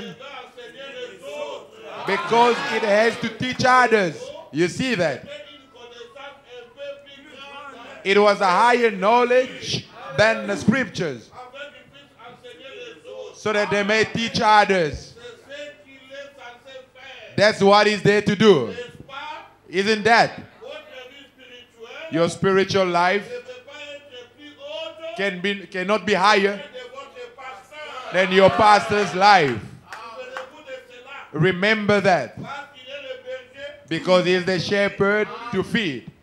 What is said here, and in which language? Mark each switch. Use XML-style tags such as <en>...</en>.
<fr>Doit enseigner les autres.</fr> <en>because it has to teach others. You see that?</en> <fr>C'était une connaissance un peu plus grande.</fr> <en>It was a higher knowledge than the scriptures</en> <fr>Afin qu'ils puissent enseigner les autres.</fr> <en>so that they may teach others.</en> <fr>C'est ce qu'il est censé faire.</fr> <en>That's what he's there to do.</en> <fr>N'est-ce pas?</fr> <en>Isn't that?</en> <fr>Votre vie spirituelle</fr> <en>Your spiritual life</en> <fr>ne peut pas être plus haute</fr> <en>cannot be higher</en> <fr>de votre pasteur.</fr> <en>than your pastor's life.</en> <fr>Souvenez-vous de cela.</fr> <en>Remember that.</en> <fr>Parce qu'il est le berger,</fr> <en>Because he is the shepherd to feed.</en>